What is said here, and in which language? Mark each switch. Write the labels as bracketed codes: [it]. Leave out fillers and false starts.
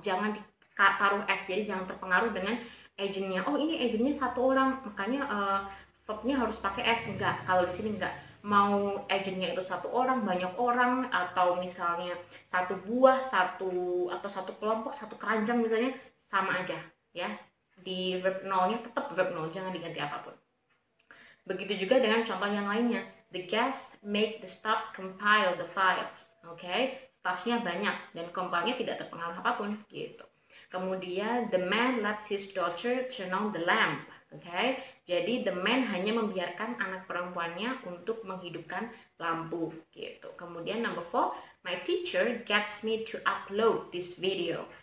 [id] Jangan ditaruh s, jadi jangan terpengaruh dengan agentnya. Oh ini agentnya satu orang, makanya verbnya harus pakai s. Enggak, kalau di sini enggak. mau agentnya itu satu orang, banyak orang, atau misalnya satu buah, satu kelompok, satu keranjang misalnya, sama aja ya. Di verb nolnya tetap verb nol, jangan diganti apapun. Begitu juga dengan contoh yang lainnya. [en] The guests make the staffs compile the files. [id] Oke, staffnya banyak dan compile-nya tidak terpengaruh apapun gitu. Kemudian [en] the man lets his daughter turn on the lamp. [id] Oke, jadi [en] the man [id] hanya membiarkan anak perempuannya untuk menghidupkan lampu gitu. Kemudian [en] number 4, my teacher gets me to upload this video.